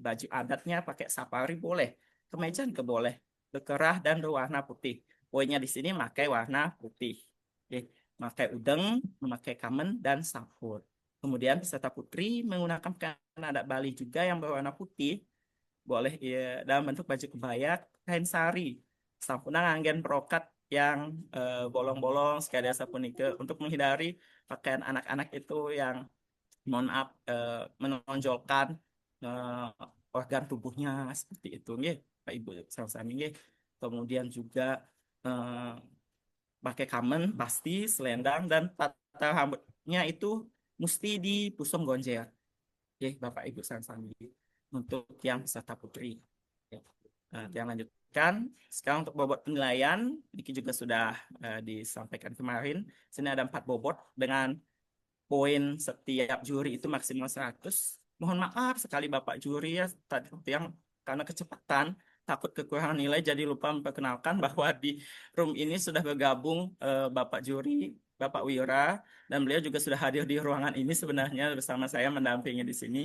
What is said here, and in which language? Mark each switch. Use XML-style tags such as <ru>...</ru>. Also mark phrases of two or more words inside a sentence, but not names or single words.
<id>Baju adatnya pakai safari boleh, kemeja juga boleh, berkerah dan berwarna putih. Poinnya di sini pakai warna putih. Pakai udeng, memakai kamen dan sapur. Kemudian peserta putri menggunakan pakaian adat Bali juga yang berwarna putih. Boleh ya, dalam bentuk baju kebaya, kain sari,</id> <ban>sampuna nganggen perokat</ban> <id>yang bolong-bolong sekalian sapunike untuk menghindari pakaian anak-anak itu yang mohon maaf menonjolkan organ tubuhnya seperti itu nggih Pak Ibu</id> <ban>sami nggih.</ban> <id>Kemudian juga pakai kamen pasti, selendang, dan tata rambutnya itu mesti dipusung gonjer. Bapak Ibu sami untuk yang peserta putri. Yang lanjutkan, sekarang untuk bobot penilaian, ini juga sudah disampaikan kemarin. Sini ada 4 bobot dengan poin setiap juri itu maksimal 100. Mohon maaf sekali Bapak juri ya, tadi yang karena kecepatan, takut kekurangan nilai, jadi lupa memperkenalkan bahwa di room ini sudah bergabung Bapak juri, Bapak Wira, dan beliau juga sudah hadir di ruangan ini sebenarnya bersama saya mendampingi di sini.</id>